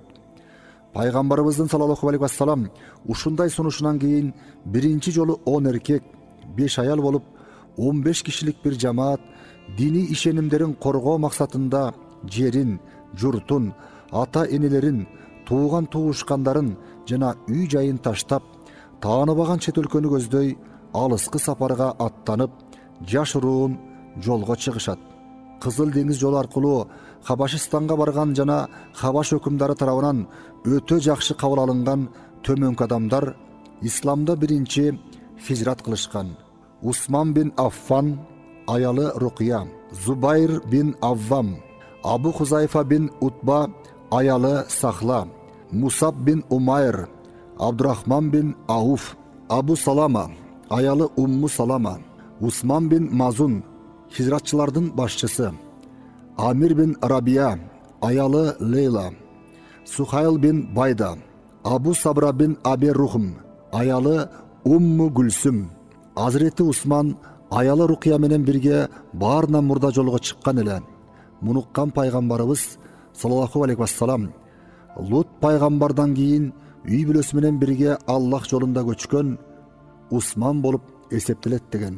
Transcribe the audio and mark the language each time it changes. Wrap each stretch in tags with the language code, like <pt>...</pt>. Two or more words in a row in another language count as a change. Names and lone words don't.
<ky>Пайгамбарыбыздын</ky> <ar>صلى الله عليه وسلم</ar> <ky>ушундай сунушунан кийин биринчи жолу 10 эркек, 5 аял болуп 15 кишилик бир жамаат дини ишенимдерин коргоо максатында жерин, журтун, ата энелерин, тууган туушкандарын жана үй жайын таштап, тааныбаган чет өлкөнү көздөй алыскы сапарга аттанып, жашыруун жолго чыгышат. Кызыл деңиз жолу аркылуу Хабашистанга барган жана Хабаш өкүмдары тарабынан өтө жакшы кабыл алынган төмөнкү адамдар исламда биринчи хижрат кылышкан. Усман бин Аффан, аялы Рукия, Зубайр бин Аввам, Абу Хузайфа бин Утба, аялы Сахла, Мусаб бин Умайр, Абдурахман бин Ауф, Абу Салама, аялы Умму Салама, Усман бин Мазун, хижратчылардын башчысы, Амир бин Рабия, аялы Лейла, Сухайл бин Байда, Абу Сабра бин Аби Рухм, аялы Умму Гүлсүм. Азирети Усман аялы Рукия менен бирге баарынан мурда жолго чыккан эле. Муну уккан пайгамбарыбыз</ky> <ar>صلى الله عليه وسلم</ar> <ky>Лут пайгамбардан кийин үй бүлөсү менен бирге Аллах жолунда көчкөн Усман болуп эсептелет деген.</ky>